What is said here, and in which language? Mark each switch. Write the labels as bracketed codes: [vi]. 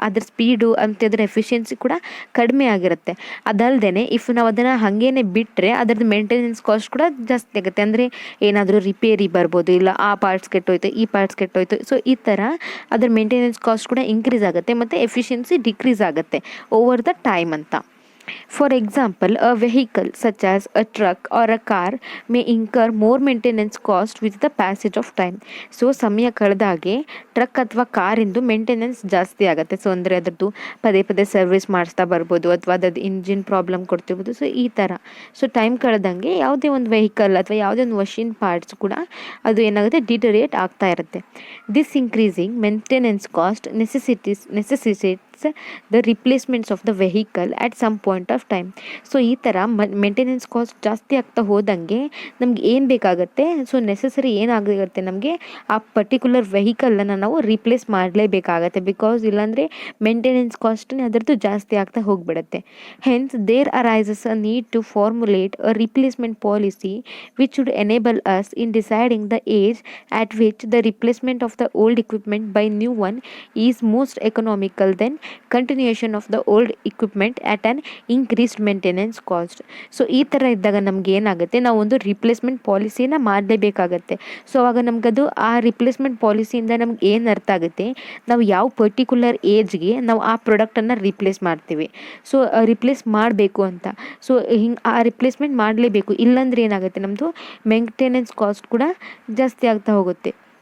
[kn] ಅದ್ರ ಸ್ಪೀಡು ಮತ್ತು ಅದ್ರ ಎಫಿಷಿಯನ್ಸಿ ಕೂಡ ಕಡಿಮೆ ಆಗಿರುತ್ತೆ. ಅದಲ್ಲದೆ ಇಫ್ ನಾವು ಅದನ್ನು ಹಾಗೇನೆ ಬಿಟ್ಟರೆ ಅದರದ್ದು ಮೇಂಟೆನೆನ್ಸ್ ಕಾಸ್ಟ್ ಕೂಡ ಜಾಸ್ತಿ ಆಗುತ್ತೆ. ಅಂದರೆ ಏನಾದರೂ ರಿಪೇರಿ ಬರ್ಬೋದು, ಇಲ್ಲ ಆ ಪಾರ್ಟ್ಸ್ ಕೆಟ್ಟೋಯ್ತು, ಈ ಪಾರ್ಟ್ಸ್ ಕೆಟ್ಟೋಯ್ತು. ಸೊ ಈ ಥರ ಅದರ ಮೇಂಟೆನೆನ್ಸ್ ಕಾಸ್ಟ್ ಕೂಡ ಇನ್ಕ್ರೀಸ್ ಆಗುತ್ತೆ ಮತ್ತು ಎಫಿಷಿಯನ್ಸಿ ಡಿಕ್ರೀಸ್ ಆಗುತ್ತೆ [en] over the time [kn] ಅಂತ. [en] For example, a vehicle such as a truck or a car may incur more maintenance cost with the passage of time. [kn] So ಸಮಯ ಕಳೆದಾಗೆ truck ಅಥವಾ ಕಾರಿಂದು maintenance ಜಾಸ್ತಿ ಆಗುತ್ತೆ. So ಅಂದರೆ ಅದರದ್ದು ಪದೇ ಪದೇ ಸರ್ವಿಸ್ ಮಾಡಿಸ್ತಾ ಬರ್ಬೋದು ಅಥವಾ ಅದ್ರದ್ದು ಇಂಜಿನ್ ಪ್ರಾಬ್ಲಮ್ ಕೊಡ್ತಿರ್ಬೋದು. ಸೊ ಈ ಥರ ಸೊ ಟೈಮ್ ಕಳೆದಂಗೆ ಯಾವುದೇ ಒಂದು ವೆಹಿಕಲ್ ಅಥವಾ ಯಾವುದೇ ಒಂದು ಮಷಿನ್ ಪಾರ್ಟ್ಸ್ ಕೂಡ ಅದು ಏನಾಗುತ್ತೆ, ಡಿಟರಿಯೇಟ್ ಆಗ್ತಾ ಇರುತ್ತೆ. [en] This increasing maintenance cost necessitates the replacements of the vehicle at some point of time. [kn] So ಈ ಥರ ಮೇಂಟೆನೆನ್ಸ್ ಕಾಸ್ಟ್ ಜಾಸ್ತಿ ಆಗ್ತಾ ಹೋದಂಗೆ ನಮ್ಗೆ ಏನು ಬೇಕಾಗುತ್ತೆ, ಸೊ ನೆಸೆಸರಿ ಏನಾಗುತ್ತೆ, ನಮಗೆ ಆ ಪರ್ಟಿಕ್ಯುಲರ್ ವೆಹಿಕಲನ್ನು ನಾವು ರಿಪ್ಲೇಸ್ ಮಾಡಲೇಬೇಕಾಗತ್ತೆ. ಬಿಕಾಸ್ ಇಲ್ಲಾಂದರೆ ಮೇಂಟೆನೆನ್ಸ್ ಕಾಸ್ಟ್ ಅದರದ್ದು ಜಾಸ್ತಿ ಆಗ್ತಾ ಹೋಗಿಬಿಡುತ್ತೆ. [en] Hence there arises a need to formulate a replacement policy which would enable us in deciding the age at which the replacement of the old equipment by new one is most economical than continuation of the old equipment at an increased maintenance cost. [kn] So ಈ ಥರ ಇದ್ದಾಗ ನಮ್ಗೆ ಏನಾಗುತ್ತೆ, ನಾವು ಒಂದು replacement ಪಾಲಿಸಿನ ಮಾಡಲೇಬೇಕಾಗತ್ತೆ. So ಅವಾಗ ನಮಗದು ಆ ರಿಪ್ಲೇಸ್ಮೆಂಟ್ ಪಾಲಿಸಿಯಿಂದ ನಮ್ಗೆ ಏನು ಅರ್ಥ ಆಗುತ್ತೆ, ನಾವು ಯಾವ ಪರ್ಟಿಕ್ಯುಲರ್ ಏಜ್ಗೆ ನಾವು ಆ ಪ್ರಾಡಕ್ಟನ್ನು ರಿಪ್ಲೇಸ್ ಮಾಡ್ತೀವಿ. ಸೊ ರಿಪ್ಲೇಸ್ ಮಾಡಬೇಕು ಅಂತ. ಸೊ ಹಿಂಗೆ ಆ ರಿಪ್ಲೇಸ್ಮೆಂಟ್ ಮಾಡಲೇಬೇಕು, ಇಲ್ಲಾಂದ್ರೆ ಏನಾಗುತ್ತೆ, ನಮ್ಮದು ಮೇಂಟೆನೆನ್ಸ್ ಕಾಸ್ಟ್ ಕೂಡ ಜಾಸ್ತಿ ಆಗ್ತಾ ಹೋಗುತ್ತೆ.